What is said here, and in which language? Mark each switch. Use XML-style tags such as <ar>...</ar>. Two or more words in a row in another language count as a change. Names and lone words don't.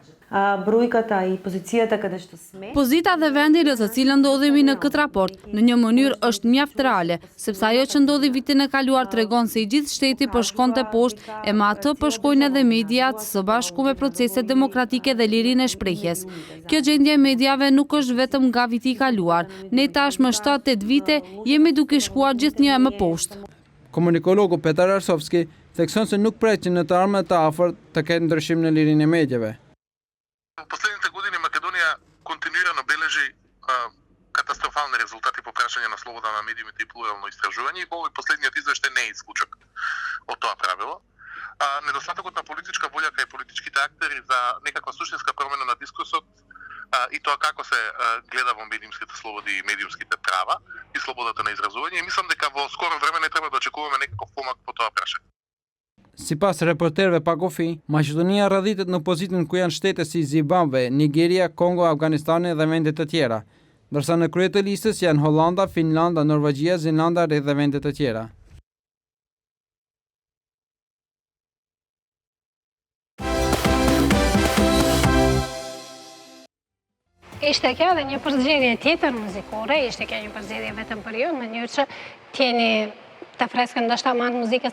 <sq>Pozita dhe vendi në të cilën ndodhemi në këtë raport në një mënyrë është mjaft reale, sepse ajo që ndodhi vitin e kaluar tregon se i gjithë shteti po shkonte poshtë e me atë po shkojnë edhe mediat së bashku me proceset demokratike dhe lirinë e shprehjes. Kjo gjendje e mediave nuk është vetëm nga viti i kaluar, ne tashmë 7-8 vite jemi duke shkuar gjithnjë më poshtë. Komunikologu Petar Arsovski thekson se nuk pret që në të ardhmen të afërt të ketë ndryshim në lirinë e mediave.</sq> <mk>Последните години Македонија континуирано бележи катастрофални резултати по прашање на слобода на медиумите и плурално истражување и овој последниот извештај не е исклучок од тоа правило. Недостатокот на политичка волја кај политичките актери за некаква суштинска промена на дискурсот и тоа како се гледа во медиумските слободи и медиумските права и слободата на изразување, и мислам дека во скоро време не треба да очекуваме некаков помак по тоа прашање.</mk> <sq>Sipas reporterëve pa kufi, Maqedonia radhitet në pozitën ku janë shtete si Zimbabwe, Nigeria, Kongo, Afganistani dhe vende të tjera, ndërsa në krye të listës janë Hollanda, Finlanda, Norvegjia, Zelanda dhe vende të tjera. Ishte kjo edhe një përzgjedhje tjetër muzikore, ishte kjo një përzgjedhje vetëm për ju, në mënyrë që t'jeni të freskën ndoshta më anë muzikës</sq>